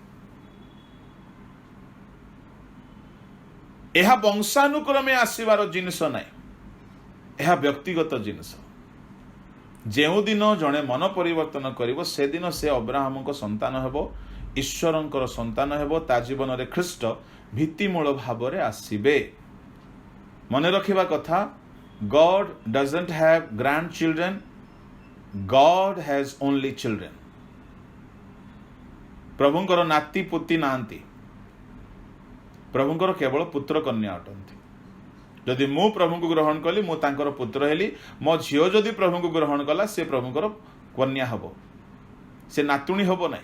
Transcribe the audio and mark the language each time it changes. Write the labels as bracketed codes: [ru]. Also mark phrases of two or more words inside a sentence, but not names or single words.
[or] ଏହା ବଂଶାନୁକ୍ରମେ ଆସିବାର ଜିନିଷ ନାହିଁ, ଏହା ବ୍ୟକ୍ତିଗତ ଜିନିଷ। ଯେଉଁଦିନ ଜଣେ ମନ ପରିବର୍ତ୍ତନ କରିବ ସେଦିନ ସେ ଅବ୍ରାହମଙ୍କ ସନ୍ତାନ ହେବ, ଈଶ୍ୱରଙ୍କର ସନ୍ତାନ ହେବ। ତା ଜୀବନରେ ଖ୍ରୀଷ୍ଟ ଭିତ୍ତିମୂଳ ଭାବରେ ଆସିବେ। ମନେ ରଖିବା କଥା, [en] God doesn't have grandchildren, God has only children. [or] ପ୍ରଭୁଙ୍କର ନାତି ପୁତି ନାହାନ୍ତି, ପ୍ରଭୁଙ୍କର କେବଳ ପୁତ୍ର କନ୍ୟା ଅଟନ୍ତି। ଯଦି ମୁଁ ପ୍ରଭୁଙ୍କୁ ଗ୍ରହଣ କଲି, ମୁଁ ତାଙ୍କର ପୁତ୍ର ହେଲି। ମୋ ଝିଅ ଯଦି ପ୍ରଭୁଙ୍କୁ ଗ୍ରହଣ କଲା, ସେ ପ୍ରଭୁଙ୍କର କନ୍ୟା ହେବ, ସେ ନାତୁଣୀ ହେବ ନାହିଁ।